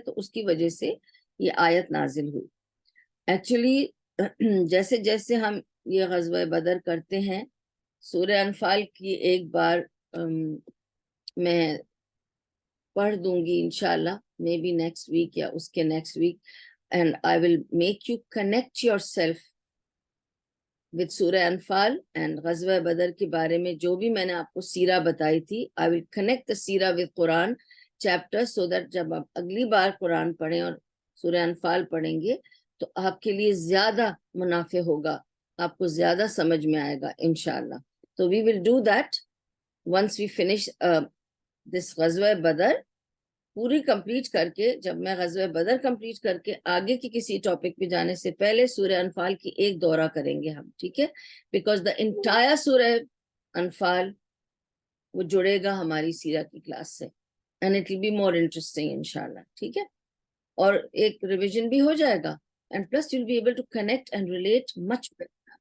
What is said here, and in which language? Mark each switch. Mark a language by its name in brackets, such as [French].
[Urdu] تو اس کی وجہ سے یہ آیت نازل ہوئی. ایکچولی جیسے جیسے ہم یہ غزوہ بدر کرتے ہیں, سورہ انفال کی ایک بار میں پڑھ دوں گی انشاءاللہ, [English] may be next week [Urdu] یا اس کے next week, [English] and I will make you connect yourself with [Urdu] سورہ انفال اینڈ غزوہ بدر کے بارے میں جو بھی میں نے آپ کو سیرہ بتائی تھی. [English] I will connect the Seerah with Quran chapter so that [Urdu] جب آپ اگلی بار قرآن پڑھیں اور سورہ انفال پڑھیں گے تو آپ کے لیے زیادہ منافع ہوگا, آپ کو زیادہ سمجھ میں آئے گا انشاءاللہ. تو [English] we will do that once we finish this [Urdu] غزوہ بدر پوری کمپلیٹ کر کے. جب میں غزوہ بدر کمپلیٹ کر کے آگے کی کسی ٹاپک پہ جانے سے پہلے سورہ انفال کی ایک دورہ کریں گے ہم. ٹھیک ہے, [English] because the entire [Urdu] سورہ انفال وہ جڑے گا ہماری سیرہ کی کلاس سے, [English] and it will be more interesting [Urdu] انشاءاللہ. ٹھیک ہے, اور ایک ریویژن بھی ہو جائے گا, [English] And plus you will be able to connect and relate much better.